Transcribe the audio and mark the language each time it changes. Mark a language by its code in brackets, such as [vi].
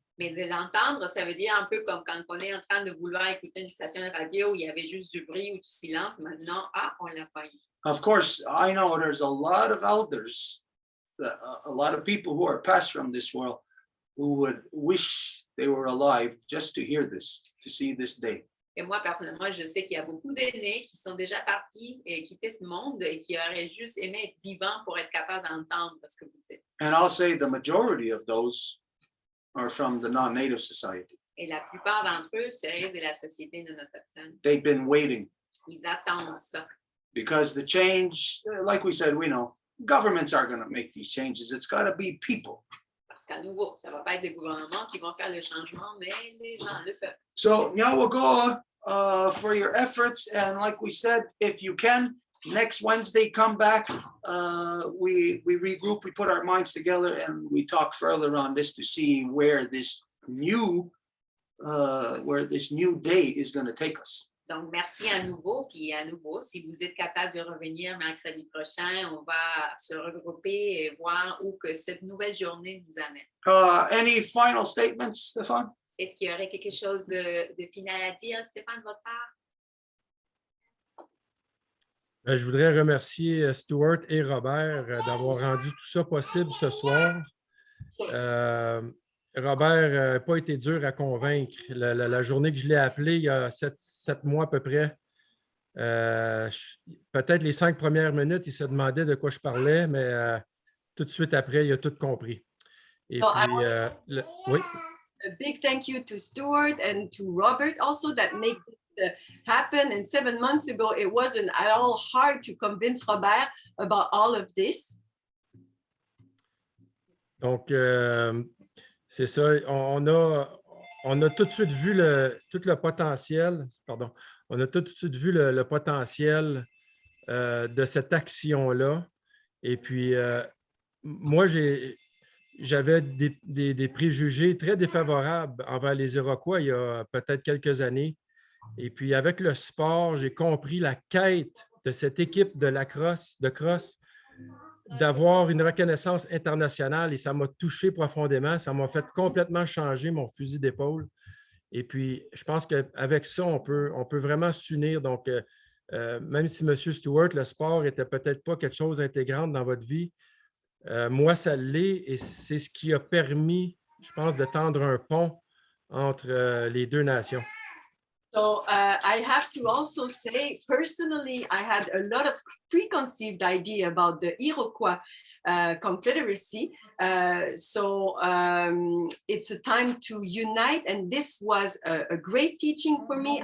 [fr] Mais de l'entendre, ça veut dire un peu comme quand on est en train de vouloir écouter une station de radio où il y avait juste du bruit ou du silence. Maintenant, on l'a pas eu. [en] Of course, I know there's a lot of elders, a lot of people who are passed from this world who would wish they were alive just to hear this, to see this day. [fr] Et moi, personnellement, je sais qu'il y a beaucoup d'aînés qui sont déjà partis et quittés ce monde et qui auraient juste aimé être vivants pour être capables d'entendre ce que vous dites. [en] And I'll say the majority of those are from the non-native society. [fr] Et la plupart d'entre eux seraient de la société non autochtone. [en] They've been waiting [fr] Ils attendent ça. [en] because the change, like we said, we know governments aren't going to make these changes. It's got to be people. [fr] Parce qu'à nouveau, ça ne va pas être les gouvernements qui vont faire le changement, mais les gens le font. [en] So Nyawagoa, for your efforts, and like we said, if you can, next Wednesday, come back. We regroup, we put our minds together, and we talk further on this to see where this new day is going to take us. [fr] Donc, merci à nouveau. Puis à nouveau, si vous êtes capable de revenir mercredi prochain, on va se regrouper et voir où que cette nouvelle journée nous amène. [en] Any final statements, Stéphane? [fr] Est-ce qu'il y aurait quelque chose de final à dire, Stéphane, de votre part? Je voudrais remercier Stuart et Robert d'avoir rendu tout ça possible ce soir. Robert n'a pas été dur à convaincre. La journée que je l'ai appelé, il y a 7 mois à peu près, peut-être les 5 premières minutes, il se demandait de quoi je parlais, mais tout de suite après, il a tout compris. Et [en] So [fr] puis, oui. [en] A big thank you to Stuart and to Robert also that made it happen. And 7 months ago, it wasn't at all hard to convince Robert about all of this. [fr] Donc, c'est ça. On a tout de suite vu tout le potentiel, pardon, on a tout de suite vu le potentiel de cette action-là. Et puis, moi, j'avais des préjugés très défavorables envers les Iroquois il y a peut-être quelques années. Et puis, avec le sport, j'ai compris la quête de cette équipe de crosse, d'avoir une reconnaissance internationale et ça m'a touché profondément. Ça m'a fait complètement changer mon fusil d'épaule. Et puis, je pense qu'avec ça, on peut vraiment s'unir. Donc, même si M. Stewart, le sport n'était peut-être pas quelque chose d'intégrant dans votre vie, moi, ça l'est et c'est ce qui a permis, je pense, de tendre un pont entre les deux nations. [en] So I have to also say, personally, I had a lot of preconceived idea about the Iroquois Confederacy. So it's a time to unite, and this was a great teaching for me.